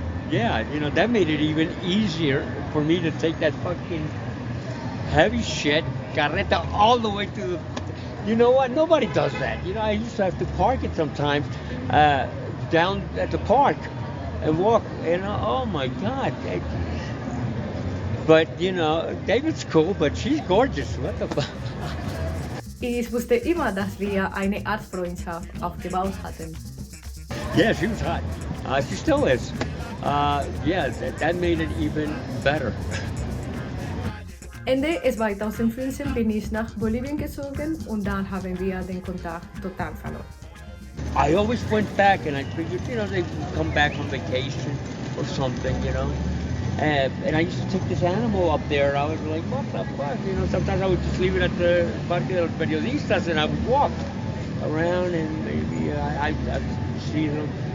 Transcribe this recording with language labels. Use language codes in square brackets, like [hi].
[en] Yeah, you know, that made it even easier for me to take that fucking heavy shit, carreta, all the way to the, you know what? Nobody does that. You know, I used to have to park it sometimes down at the park and walk, you know, oh my God. But, you know, David's cool, but she's gorgeous. What the fuck? [de] Ich wusste immer, dass wir eine Art Freundschaft aufgebaut hatten. [en] Yeah, she was hot. She still is. Yeah, that made it even better. [de] Ende 2015 bin ich nach Bolivien gezogen und dann haben wir den Kontakt total verloren. [en] I always went back and I figured, you know, they'd come back on vacation or something, you know. And I used to take this animal up there and I was like, what the fuck? You know, sometimes I would just leave it at the Parque de los Periodistas and I would walk around and maybe I'd see them.